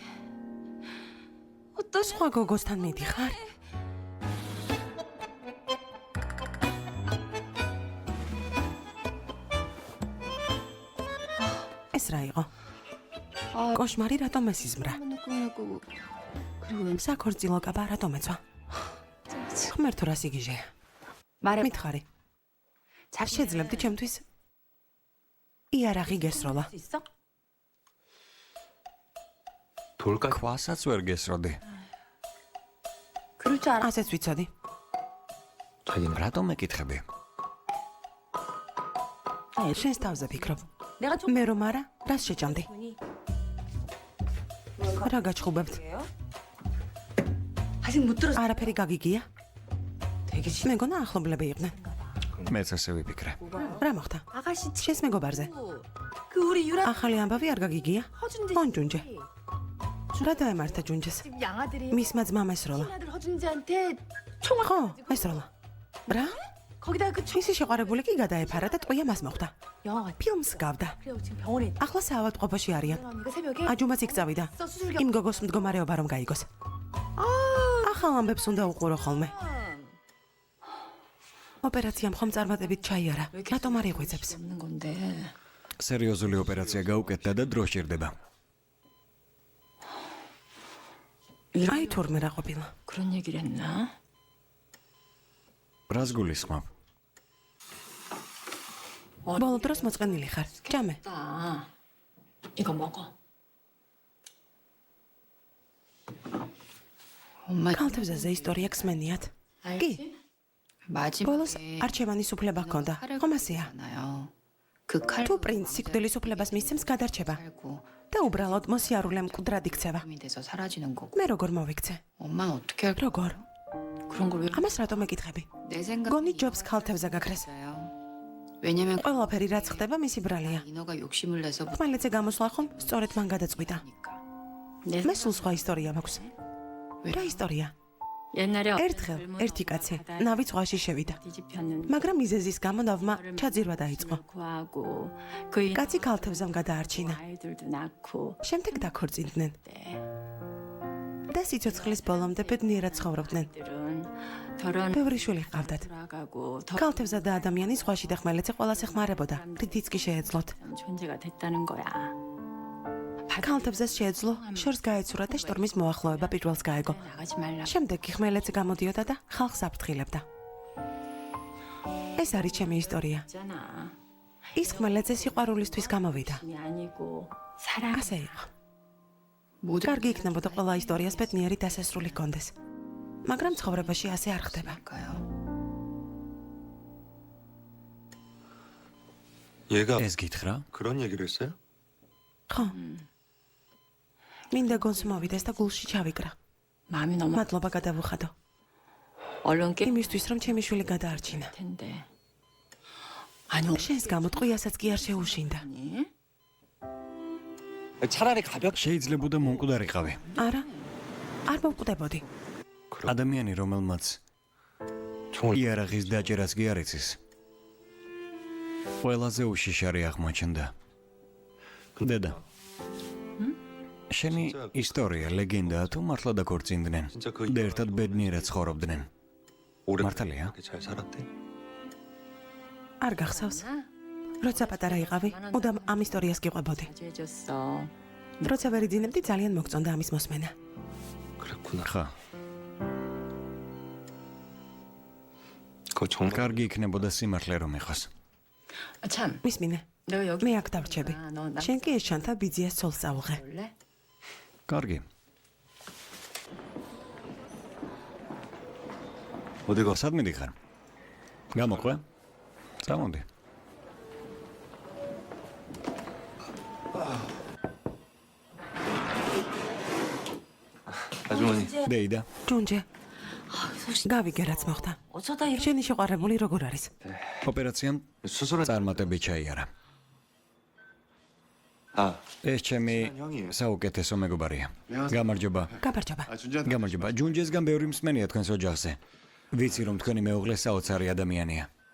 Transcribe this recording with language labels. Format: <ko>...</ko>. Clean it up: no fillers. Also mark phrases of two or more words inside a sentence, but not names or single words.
<ko>어떤</ko> <ka>სხვა გოგოსთან მიდიხარ? ეს რა იყო? კოშმარი რატომ ესიზმრა?</ka> <ko>꿈을 꾸고 그리고</ko> <ka>საქორწილო კაბა რატომ ეცვა? ღმერთო რა სიგიჟეა?</ka> <ko>말해</ko> <ka>მითხარი. შეძლებდი ჩემთვის იარაღი გესროლა.</ka> <ko>있어?</ko> <ka>ქვასაც ვერ გესროდი.</ka> <ko>그럴 줄 알아.</ko> <ka>ასეც ვიცოდი.</ka> <ko>하긴</ko> <ka>რატომ ეკითხები? შენს თავზე ფიქრობ.</ka> <ko>내가 좀</ko> <ka>მე რომ არა, რას შეჭამდი? რა გაჩხუბებთ?</ka> <ko>아직 못 들었어.</ko> <ka>არაფერი გაგიგია?</ka> <ko>되게</ko> <ka>მეგონა ახლობლები იყვნენ. მეც ასე ვიფიქრე. რა მოხდა?</ka> <ko>아가씨</ko> <ka>შენს მეგობარზე.</ka> <ko>그 우리 유라</ko> <ka>ახალი ამბავი არ გაგიგია?</ka> <ko>허준재</ko> <ka>ონ ჯუნჯე. რა დაემართა ჯუნჯეს?</ka> <ko>집 양아들이</ko> <ka>მისმა ძმამ ესროლა.</ka> <ko>아들 허준재한테 총알</ko> <ka>ხო, ესროლა. რა?</ka> <ko>거기다 그 총</ko> <ka>მისი შეყვარებული კი გადაეფარა და ტყვია მას მოხვდა.</ka> <ko>영화가</ko> <ka>ფილმს გავდა.</ka> <ko>그래요 지금 병원에 있다.</ko> <ka>ახლა საავადმყოფოში არიან.</ka> <ko>언니가 새벽에</ko> <ka>აჯუმაც იქ წავიდა.</ka> <ko>수술경</ko> <ka>იმ გოგოს მდგომარეობა რომ გაიგოს. ახალ ამბებს უნდა უყურო ხოლმე. ოპერაციამ ხომ წარმატებით ჩაიარა. რატომ არ იღვიძებს?</ka> <ko>없는 건데.</ko> <ka>სერიოზული ოპერაცია გაუკეთდა და დრო სჭირდება. აი თურმე რა ყოფილა.</ka> <ko>그런 얘기를 했나?</ko> <ka>რას გულისხმობ? ბოლო დროს მოწყენილი ხარ. ჭამე.</ka> <ko>나 이거 먹어. 엄마</ko> <ka>ქალთევზე ისტორია ქსმენიათ. კი, ბოლოს</ka> <ko>마지막에</ko> <ka>არჩევანის უფლება ჰქონდა. ხომ ასეა?</ka> <ko>잖아요. 그 칼.</ko> <ka>თუ პრინც სიკვდილის უფლებას მისცემს გადარჩება</ka> <ko>살고</ko> <ka>და უბრალოდ მოსიარულემ მკვდრად იქცევა.</ka> <ko>힘이 돼서 사라지는 거고.</ko> <ka>მე როგორ მოვიქცე?</ka> <ko>엄마는 어떻게 할</ko> <ka>როგორ?</ka> <ko>그런 걸 왜?</ko> <ka>ამას რატომ ეკითხები?</ka> <ko>내 생각.</ko> <ka>გონი ჯობს ქალთევზე გაქრეს.</ka> <ko>왜냐면</ko> <ka>ყველაფერი რაც ხდება მისი ბრალია.</ka> <ko>인어가 욕심을 내서</ko> <ka>ხმელეთზე გამოსვლა ხომ სწორედ მან გადაწყვიტა.</ka> <ko>내</ko> <ka>მე სულ სხვა ისტორია მაქვს. რა ისტორია?</ka> <ko>옛날에</ko> <ka>ერთხელ ერთი კაცი ნავი ზღვაში შევიდა.</ka> <ko>뒤집혔는데</ko> <ka>მაგრამ მიზეზის გამო ნავმა ჩაძირვა 다იწყო.</ka> <ko>구하고 그</ko> <ka>კაცი ქალთევზემ გადაარჩინა.</ka> <ko>아이들도 낳고</ko> <ka>შემდეგ დაქორწინდნენ. და სიცოცხლის ბოლომდე ბედნიერად ცხოვრობდნენ.</ka> <ko>들은 결혼</ko> <ka>ბევრი შვილი ჰყავდათ.</ka> <ko>돌아가고 더</ko> <ka>ქალთევზა და ადამიანი ზღვაში და ხმელეთზე ყველას ეხმარებოდა. რითიც კი შეეძლოთ.</ka> <ko>이상 존재가 됐다는 거야.</ko> <ka>ქალთევზეს შეეძლო შორს გაეცურა და შტორმის მოახლოება პირველს გაეგო.</ka> <ko>나가지 말라.</ko> <ka>შემდეგ კი ხმელეთზე გამოდიოდა და ხალხს აფრთხილებდა. ეს არის ჩემი ისტორია.</ka> <ko>있잖아.</ko> <ka>ის ხმელეთზე სიყვარულისთვის გამოვიდა.</ka> <ko>이 아니고 사랑.</ko> <ka>ასე იყო.</ka> <ko>모든</ko> <ka>კარგი იქნებოდა ყველა ისტორიას ბედნიერი დასასრული ჰქონდეს. მაგრამ ცხოვრებაში ასე არ ხდება.</ka> <ko>걸까요? 얘가</ko> <ka>ეს გითხრა?</ka> <ko>그런 얘기를 했어요?</ko> <ka>ხო. მინდა გონს მოვიდეს და გულში ჩავიკრა.</ka> <ko>마음이 너무</ko> <ka>მადლობა გადავუხადო.</ka> <ko>얼른 깰</ko> <ka>იმისთვის რომ ჩემი შვილი გადაარჩინა.</ka> <ko>텐데. 아니</ko> <ka>შენს გამო ტყვიასაც კი არ შეუშინდა.</ka> <ko>아니. 차라리 가볍</ko> <ka>შეიძლებოდა მომკვდარიყავი. არა. არ მოვკვდებოდი. ადამიანი რომელმაც</ka> <ko>총을</ko> <ka>იარაღის დაჭერას კი არ იცის. ყველაზე უშიშარი აღმოჩნდა. დედა. შენი ისტორია ლეგენდაა თუ მართლა დაქორწინდნენ? და ერთად ბედნიერად ცხოვრობდნენ.</ka> <ko>오래</ko> <ka>მართალია?</ka> <ko>그렇게 잘 살았대?</ko> <ka>არ გახსოვს. როცა პატარა იყავი, უდამ ამ ისტორიას გიყვებოდი.</ka> <ko>해줬어.</ko> <ka>როცა ვერ იძინებდი, ძალიან მოგწონდა ამის მოსმენა.</ka> <ko>그랬구나.</ko> <ka>ხა,</ka> <ko>그거 정말</ko> <ka>კარგი იქნებოდა სიმართლე რომ ეხოს.</ka> <ko>참.</ko> <ka>მისმინე.</ka> <ko>내가 여기</ko> <ka>მე აქ დავრჩები.</ka> <ko>너</ko> <ka>შენ კი ეს ჩანთა ბიძიას ცოლს წაუღე.</ka> <ko>볼래?</ko> <ka>კარგი.</ka> <ko>어디가</ko> <ka>სად მიდიხარ? გამოყვე? წამოდი.</ka> <ko>아주머니</ko> <ka>დეიდა. ჯუნჯე. გავიგე რაც მოხდა. 어쩌다 이렇게 შენი შეყვარებული როგორ არის? ოპერაციამ</ka> <ko>수술은</ko> <ka>წარმატებით ჩაიარა.</ka> <ko>아</ko> <ka>ეს ჩემი საუკეთესო მეგობარია. გამარჯობა. გაბარჯობა.</ka> <ko>준지한</ko> <ka>გამარჯობა. ჯუნჯესგან ბევრი მსმენია თქვენს ოჯახზე. ვიცი რომ თქვენი მეუღლე საოცარი ადამიანია.</ka>